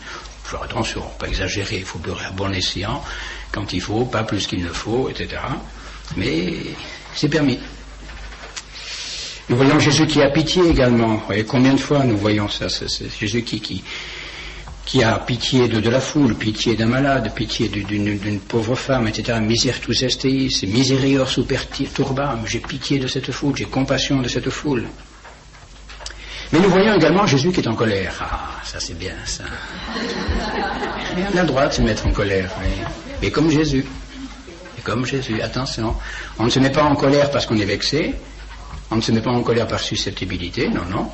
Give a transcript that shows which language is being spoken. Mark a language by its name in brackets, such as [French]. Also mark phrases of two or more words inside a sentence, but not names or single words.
[French] Faut faire attention, pas exagérer. Il faut pleurer à bon escient, quand il faut, pas plus qu'il ne faut, etc. Mais c'est permis. Nous voyons Jésus qui a pitié également. Et combien de fois nous voyons ça, c'est Jésus qui qui a pitié de la foule, pitié d'un malade, pitié d'une pauvre femme, etc. [Latin] Misertus esteis, miserior super turbam, [French] j'ai pitié de cette foule, j'ai compassion de cette foule. Mais nous voyons également Jésus qui est en colère. Ah, ça c'est bien, ça. Et on a le droit de se mettre en colère, oui. Mais comme Jésus. Et comme Jésus, attention. On ne se met pas en colère parce qu'on est vexé, on ne se met pas en colère par susceptibilité, non, non.